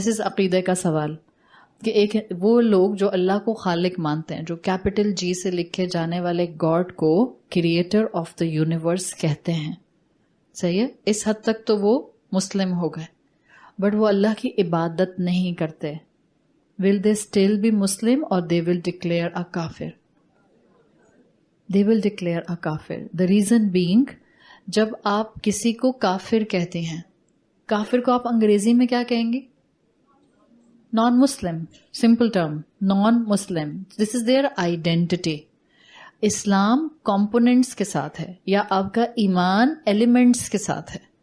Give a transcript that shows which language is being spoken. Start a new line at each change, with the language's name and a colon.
English: this is
Urdu: عقیدے کا سوال کہ ایک وہ لوگ جو اللہ کو خالق مانتے ہیں، جو کیپٹل جی سے لکھے جانے والے گاڈ کو
English: creator of the universe
Urdu: کہتے ہیں، صحیح ہے، اس حد تک تو وہ مسلم ہو گئے، بٹ وہ اللہ کی عبادت نہیں کرتے.
English: Will they still be Muslim اور they will declare a کافر؟ They will declare a کافر. The reason being
Urdu: جب آپ کسی کو کافر کہتے ہیں، کافر کو آپ انگریزی میں کیا کہیں گے؟ نان مسلم،
English: Simple term non Muslim. This is their identity.
Urdu: Islam components کے ساتھ ہے یا آپ کا ایمان ایلیمنٹس کے ساتھ ہے.